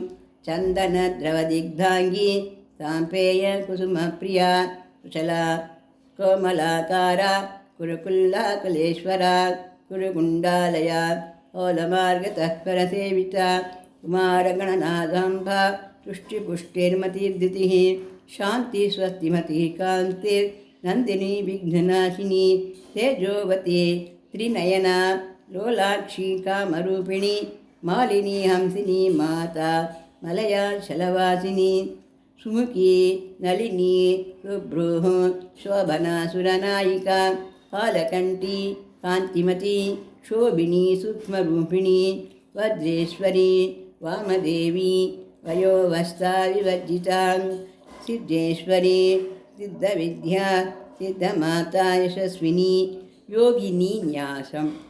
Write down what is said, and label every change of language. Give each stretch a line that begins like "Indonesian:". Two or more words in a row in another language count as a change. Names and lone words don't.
Sanskrit: చందనద్రవదిగ్ధాంగి సాంపేయ కుసుమప్రియా కుశలా కోమలాకారా కురుకుల్లాకులేశ్వరా కురుగుండాలయా ఓలమార్గతఃపరసేవితా కుమారగణనాథాంబా तुष्टिपुष्टिर्मतिर्दितिः शान्ति स्वस्तिमतिः कान्तिर्नन्दिनी विघ्ननाशिनी तेजोवती त्रिनयना लोलाक्षी कामरूपिणी मालिनी हंसिनी माता मलया शलवासिनी सुमुखी नलिनी सुभ्रूः शोभना सुरनायिका कालकण्ठी कान्तिमती शोभिनी सूक्ष्मरूपिणी वज्रेश्वरी वामदेवी वयोवस्था विवर्जिता सिद्धेश्वरी सिद्धविद्या सिद्धमाता यशस्विनी योगिनी न्यासं